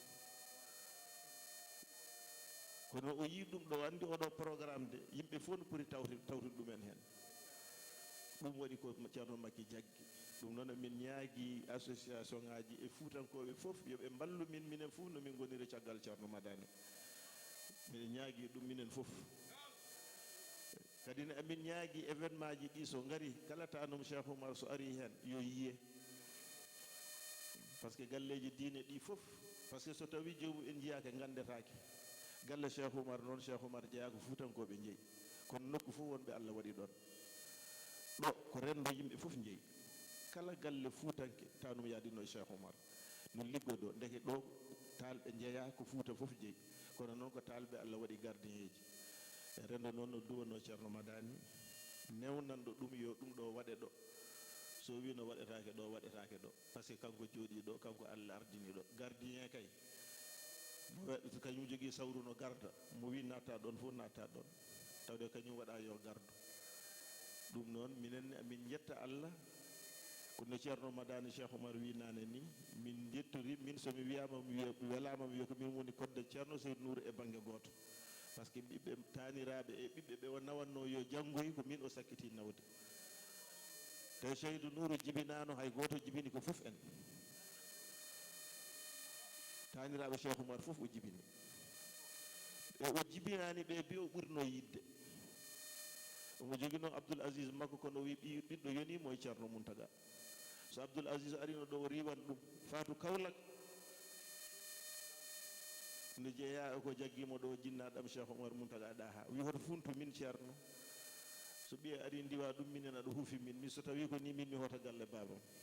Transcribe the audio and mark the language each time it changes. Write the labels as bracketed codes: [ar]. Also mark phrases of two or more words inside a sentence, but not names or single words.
[ff] kono o yi ɗum ɗo andi oɗo programme de yimɓe fof no poti tawtude ɗumen hen ɗum waɗi ko ceerno makki jaggi ɗum noon min ñaagui association ngaji e fuutankoɓe fof yoɓe mballu min minen fof no min goniri caggal ceerno madani min ñaagui ɗum minen fof kadi ne amin ñaagui événement ji ɗi so gari kala tanum Cheikh Oumar so ari hen yo yiye [fr] par ce que [ff] galleji diine ɗi fof [fr] par ce que [ff] so tawi jomum en jiyaka gandetake galle Cheikh Oumar noon Cheikh Oumar jeeya ko fuutankoɓe jeeyi kono nokku fof wonɓe Allah waɗi ɗon ɗo ko rendo yimɓe fof jeeyi kala galle fuutanke tanum yaadino Cheikh Oumar no liggodo ndeke ɗo talɓe jeeya ko fuuta fof jeeyi kono noon ko talɓe Allah waɗi gardien ji e rendo noon no duwano ceerno madani newnanɗo ɗum yo ɗum ɗo waɗe ɗo so wi no waɗetake ɗo [fr] par ce que [ff] kanko jooɗi ɗo kanko Allah ardini ɗo gardien kay kañum jogui sawru no garda mo wi natta ɗon fof natta ɗon tawde kañum waɗa yo gardu ɗum noon minen amin jetta Allah kono ceerno madani Cheikh Oumar wi nane ni min jettori min somi wiyama mi welama mi wiya ko min woni kodde ceerno Seydou Nour e banggue goto [fr] par ce que [ff] ɓiɓɓe taniraɓe e ɓiɓɓe ɓe o nawanno yo janggoy ko min o sakkiti nawde te Seydou Nour jibinano hay goto jibini ko fof en taniraɓe Cheikh Oumar fof o jibini e o jibinani ɓe bi o ɓurno yidde omo jogui noon Abdoul Aziz makko kono wi ɓiɗɗo yonimo e ceerno Mountaga so Abdoul Aziz arino ɗo o riwan ɗum Fatou Kaolack nde jeeya ko jaggimo ɗo jinnaɗam Cheikh Oumar Mountaga ɗaha wi hoto funtu min ceerno so ɓiye ari ndiwa ɗum minen aɗa huufi min so tawi ko ni min mi hota galle babam